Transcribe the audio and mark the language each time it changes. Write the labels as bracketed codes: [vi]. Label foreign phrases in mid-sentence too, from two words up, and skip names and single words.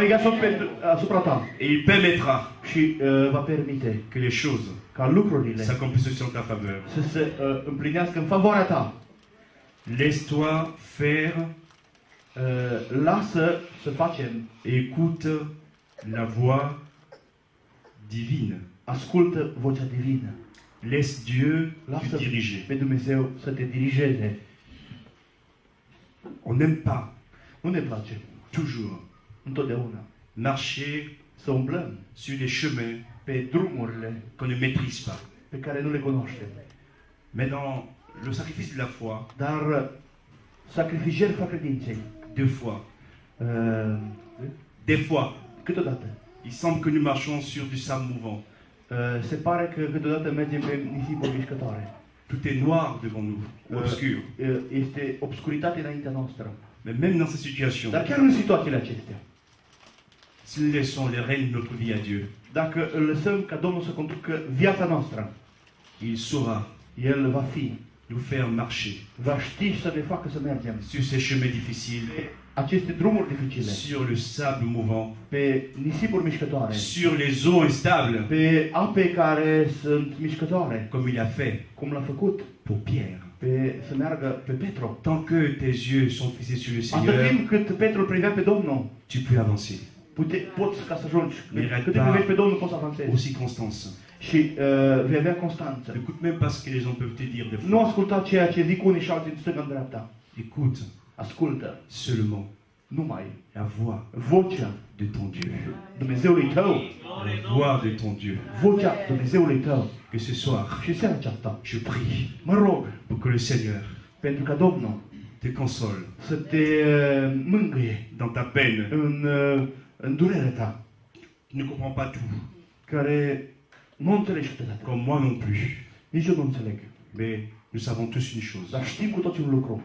[ro] vegea asupra ta [fr] et il permettra [ro] și va permite [fr] que les choses [ro] ca lucrurile [fr] s'accomplissent sur ta faveur. [ro] să se împlinească în favoarea ta. [fr] Laisse-toi faire [ro] Lasă să facem, [fr] et écoute la voix divine. [ro] ascultă vocea divină. [fr] Laisse Dieu te [ro] Lasă [fr] diriger. [ro] pe Dumnezeu să te dirigeze. [fr] On n'aime pas [ro] Nu ne place [fr] toujours [ro] întotdeauna [fr] marcher [ro] să umblăm [fr] sur des chemins [ro] pe drumurile [fr] qu'on ne maîtrise pas. [ro] pe care nu le cunoaștem. [fr] Mais dans le sacrifice de la foi, [ro] Dar sacrificii fac credinței. [fr] deux fois, Uh, des fois, [ro] câteodată [fr] il semble que nous marchons sur du sable mouvant. [ro] se pare că câteodată mergem pe nisipuri mișcătoare. [fr] Tout est noir devant nous, ou obscur. [ro] Este obscuritate înaintea noastră. [fr] Mais même dans ces situations, [ro] Dar chiar în situațiile acestea, [fr] si nous laissons les rênes de notre vie à Dieu, [ro] dacă îl lăsăm ca Domnul să conducă viața noastră, [fr] il saura [ro] El va fi, [fr] nous faire marcher [ro] va ști să ne facă să mergem [fr] sur ces chemins difficiles, [ro] aceste drumuri dificile, [fr] sur le sable mouvant, [ro] pe nisipuri mișcătoare, [fr] sur les eaux instables, [ro] pe ape care sunt mișcătoare, [fr] comme il a fait [ro] cum l-a făcut, [fr] pour Pierre. [ro] să meargă pe Petru. [fr] Tant que tes yeux sont fixés sur le [ro] Atât [fr] Seigneur, [ro] timp cât Petru îl privea pe Domnul, [fr] tu peux avancer. [ro] poți ca să ajungi. [fr] N'arrête [ro] Cât te [fr] pas [ro] privești pe Domnul, poți să avansezi. [fr] aux circonstances. [ro] Și vei avea constanță. [fr] Écoute même pas ce que les gens peuvent te dire des [ro] Nu [fr] fois. [ro] asculta ceea ce zic unii și alții în stânga în dreapta. [fr] Écoute [ro] Ascultă [fr] seulement [ro] numai [fr] la voix [ro] vocea [fr] de ton Dieu. [ro] Dumnezeului tău. [fr] La voix de ton Dieu. [ro] Vocea Dumnezeului tău. [fr] Que ce soir, [ro] Și seara aceasta, [fr] je prie [ro] mă rog, [fr] pour que le Seigneur [ro] pentru ca Domnul [fr] te console [ro] să te mângâie [fr] dans ta peine. [ro] în durerea ta, [fr] Tu ne comprends pas tout, [ro] care nu înțelegi câteodată. [fr] comme moi non plus. [ro] Nici eu nu înțeleg. [fr] Mais nous savons tous une chose, [ro] Dar știm cu toții un lucru.